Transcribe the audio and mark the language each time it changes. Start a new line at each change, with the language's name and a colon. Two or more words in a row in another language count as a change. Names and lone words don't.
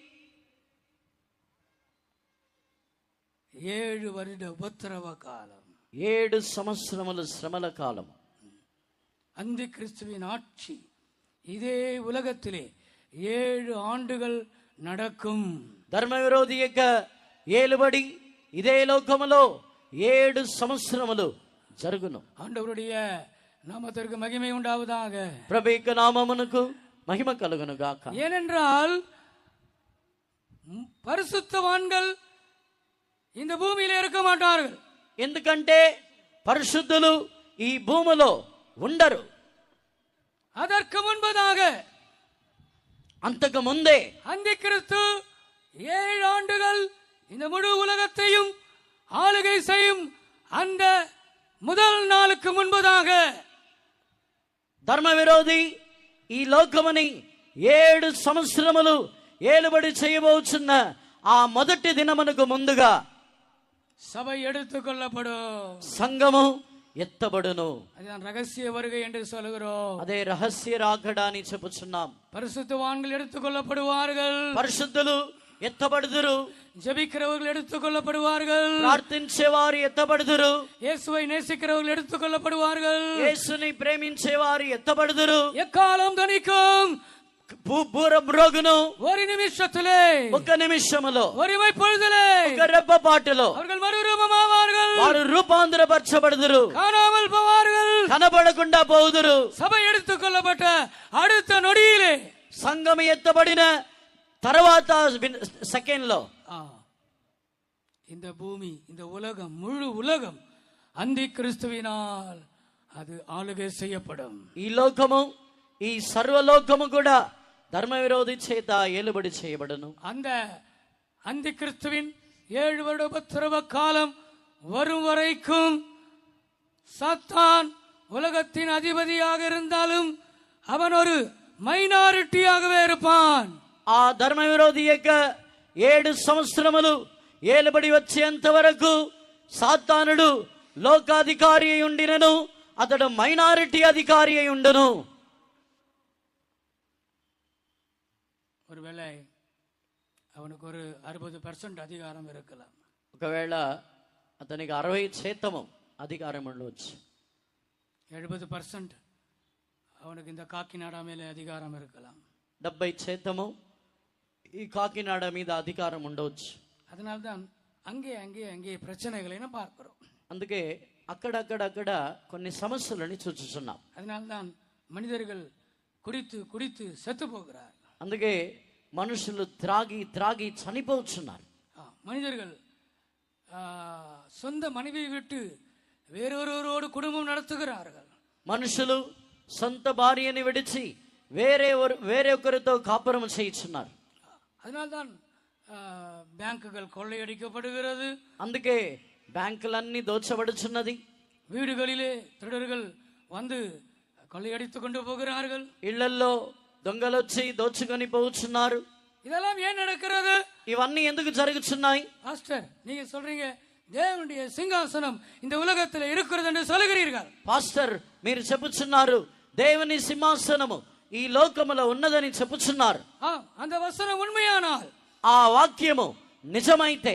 Tamil: 7 வருட உபத்திரவ காலம்,
Telugu: 7 సంవత్సరముల శ్రమల కాలం.
Tamil: அந்தி கிறிஸ்துவின் ஆட்சி இதே உலகத்திலே 7 ஆண்டுகள் நடக்கும்.
Telugu: ధర్మ విరోధి యొక్క ఏలుబడి ఇదే లోకములో 7 సంవత్సరములు జరుగును.
Tamil: ஆண்டவருடைய நாமத்திற்கு மகிமை உண்டாவதாக.
Telugu: ప్రభు యొక్క నామమునకు మహిమ కలుగును గాక.
Tamil: ஏனென்றால் பரிசுத்தவான்கள் இந்த பூமியில இருக்க மாட்டார்கள்.
Telugu: ఎందుకంటే పరిశుద్ధులు ఈ భూమిలో ఉండరు.
Tamil: அதற்கு முன்பதாக
Telugu: అంతకు ముందే
Tamil: அந்தி கிறிஸ்து 7 ஆண்டுகள் இந்த முழு உலகத்தையும் ஆளுகை செய்யும். அந்த முதல் நாளுக்கு முன்பதாக
Telugu: ధర్మ విరోధి ఈ లోకముని 7 సంవత్సరములు ఏలుబడి చేయబోచున్న ఆ మొదటి దినమునకు ముందుగా
Tamil: சபை எடுத்துக்கொள்ளப்படும்,
Telugu: సంఘము ఎత్తబడును.
Tamil: அதுதான் ரகசிய வருகை என்று சொல்கிறோம்.
Telugu: అదే రహస్య రాకడ అని చెప్పుచున్నాం.
Tamil: பரிசுத்தவான்கள் எடுத்துக்கொள்ளப்படுவார்கள்,
Telugu: పరిశుద్ధులు ఎత్తబడుదురు,
Tamil: ஜெபிக்கிறவர்கள் எடுத்துக்கொள்ளப்படுவார்கள்,
Telugu: ప్రార్థించేవారు ఎత్తబడుదురు,
Tamil: இயேசுவை நேசிக்கிறவர்கள் எடுத்துக்கொள்ளப்படுவார்கள்,
Telugu: యేసుని ప్రేమించేవారు ఎత్తబడుదురు.
Tamil: எக்காலம் தணிக்கும்
Telugu: మ్రోగును
Tamil: ஒரு நிமிஷத்திலே,
Telugu: ఒక నిమిషములో,
Tamil: ஒரு பொழுதிலே
Telugu: ఒక రెప్పపాటులో
Tamil: அவர்கள் மறுரூபமாவார்கள்,
Telugu: వారు రూపాంతరపరచబడుదురు,
Tamil: காணாமல் போவார்கள்,
Telugu: కనబడకుండా పోదురు.
Tamil: சபை எடுத்துக்கொள்ளப்பட்ட அடுத்த நொடியிலே,
Telugu: సంఘం ఎత్తబడిన తర్వాత సెకండ్ లో
Tamil: இந்த பூமி, இந்த உலகம், முழு உலகம் அந்தி கிறிஸ்துவினால் அது ஆளுகை செய்யப்படும்.
Telugu: ఈ లోకము, ఈ సర్వలోకము కూడా ధర్మ విరోధి చేత ఏలుబడి చేయబడును.
Tamil: அந்த அந்தி கிறிஸ்துவின் 7 வருட உபத்திரவ காலம் வரும் வரைக்கும் சாத்தான் உலகத்தின் அதிபதியாக இருந்தாலும் அவன் ஒரு மைனாரிட்டியாகவே இருப்பான்.
Telugu: ఆ ధర్మ విరోధి యొక్క 7 సంవత్సరములు ఏలుబడి వచ్చేంత వరకు సాతానుడు లోకాధికారి అయి ఉండినను అతడు మైనారిటీ అధికారి అయి ఉండును.
Tamil: ஒருவேளை அவனுக்கு ஒரு 60% அதிகாரம் இருக்கலாம்.
Telugu: ఒకవేళ అతనికి 60% అధికారం ఉండవచ్చు.
Tamil: 70% அவனுக்கு இந்த காக்கிநாடா மேலே அதிகாரம் இருக்கலாம்.
Telugu: 70% ఈ కాకినాడ మీద అధికారం ఉండవచ్చు.
Tamil: அதனால்தான் அங்கே அங்கே அங்கே பிரச்சனைகளை நாம் பார்க்கிறோம்.
Telugu: అందుకే అక్కడక్కడక్కడ కొన్ని సమస్యలని చూస్తున్నాం.
Tamil: அதனால்தான் மனிதர்கள் குடித்து குடித்து செத்து போகிறார்.
Telugu: అందుకే మనుషులు త్రాగి త్రాగి చనిపోతున్నారు.
Tamil: மனிதர்கள் சொந்த மனைவியை விட்டு வேறொருவரோடு குடும்பம் நடத்துகிறார்கள்.
Telugu: మనుషులు సొంత భార్యని విడిచి వేరే ఒకరితో కాపురం చేయించున్నారు.
Tamil: அதனால்தான் பேங்குகள் கொள்ளையடிக்கப்படுகிறது.
Telugu: అందుకే బ్యాంకులన్నీ దోచబడుచున్నది.
Tamil: வீடுகளிலே திருடர்கள் வந்து கொள்ளையடித்துக் கொண்டு போகிறார்கள்.
Telugu: ఇళ్లల్లో దొంగలు వచ్చి దోచుకొని పోతున్నారు.
Tamil: இதெல்லாம் ஏன் நடக்கிறது?
Telugu: ఇవన్నీ ఎందుకు జరుగుతున్నాయి?
Tamil: பாஸ்டர், நீங்க சொல்றீங்க தேவனுடைய சிங்காசனம் இந்த உலகத்தில் இருக்கிறது என்று சொல்லுகிறீர்கள்.
Telugu: పాస్టర్, మీరు చెప్పుచున్నారు దేవుని సింహాసనము ఈ లోకములో ఉన్నదని చెప్పుచున్నారు.
Tamil: அந்த வசனம் உண்மையானால்,
Telugu: ఆ వాక్యము నిజమైతే